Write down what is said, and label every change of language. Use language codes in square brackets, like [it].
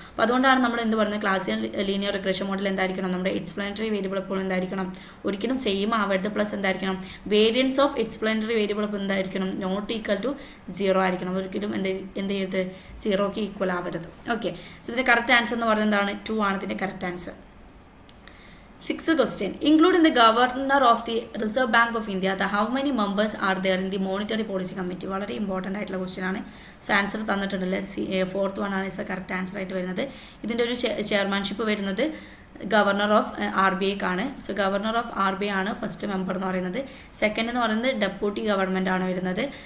[ml] അപ്പോൾ അതുകൊണ്ടാണ് നമ്മൾ എന്ത് പറയുന്നത്, ക്ലാസിക്കൽ ലീനിയർ റിഗ്രഷൻ മോഡൽ എന്തായിരിക്കണം, നമ്മുടെ എക്സ്പ്ലനറ്ററി വേരിയബിൾ എപ്പോഴും എന്തായിരിക്കണം, ഒരിക്കലും സെയിം ആവരുത്. പ്ലസ് എന്തായിരിക്കണം, വേരിയൻസ് ഓഫ് എക്സ്പ്ലനറ്ററി വേരിയബിൾ അപ്പോൾ എന്തായിരിക്കണം, [en] not equal to 0 [ml] ആയിരിക്കണം. ഒരിക്കലും എന്ത് ചെയ്യരുത്, 0ക്ക് ഈക്വൽ ആവരുത്. ഓക്കെ, സോ ഇതിൻ്റെ കറക്റ്റ് ആൻസർ എന്ന് പറയുന്നത് എന്താണ്, 2 ആണ് ഇതിൻ്റെ correct answer. [en] 6th question. Include in the governor of the Reserve Bank of India, how many members are there in the monetary policy committee? [ml] വളരെ ഇമ്പോർട്ടൻ്റ് ആയിട്ടുള്ള ക്വസ്റ്റ്യൻ ആണ്. സോ ആൻസർ തന്നിട്ടുണ്ടല്ലേ, 4th one ആണ് correct answer ആയിട്ട് വരുന്നത്. ഇതിൻ്റെ ഒരു chairmanship വരുന്നത് governor of RBI ആണ്. സോ ഗവർണർ ഓഫ് RBI ആണ് ഫസ്റ്റ് മെമ്പർ എന്ന് പറയുന്നത്. സെക്കൻഡ് എന്ന് പറയുന്നത് ഡെപ്യൂട്ടി ഗവൺമെൻറ് ആണ് വരുന്നത്.